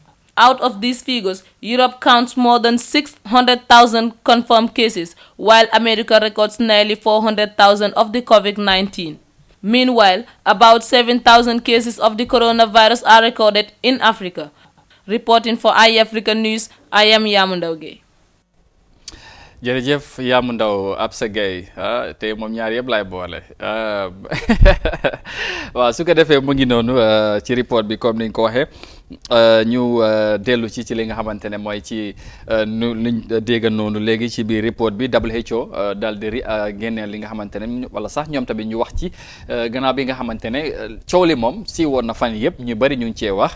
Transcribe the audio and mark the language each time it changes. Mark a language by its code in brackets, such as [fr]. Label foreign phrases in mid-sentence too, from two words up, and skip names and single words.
[en] Out of these figures, Europe counts more than 600,000 confirmed cases, while America records nearly 400,000 of the COVID-19. Meanwhile, about 7,000 cases of the coronavirus are recorded in Africa. Reporting for iAfrica News, I am Yamundaw Gueye. [wo] jërëjëf Yamundaw Absa Gueye te moom ñaar yëpp laay boole waaw su ko defee mu ngi noonu ci report bi comme ni nga ko waxee ñu dellu ci li nga xamante ne mooy ci nu liñ dégg noonu léegi ci biir report bi WHO daal di génneel li nga xamante ne wala sax ñoom tamit ñu wax ci gannaaw bi nga xamante ne coow li moom si woon na fan yëpp ñu bari ñu ngi cee wax.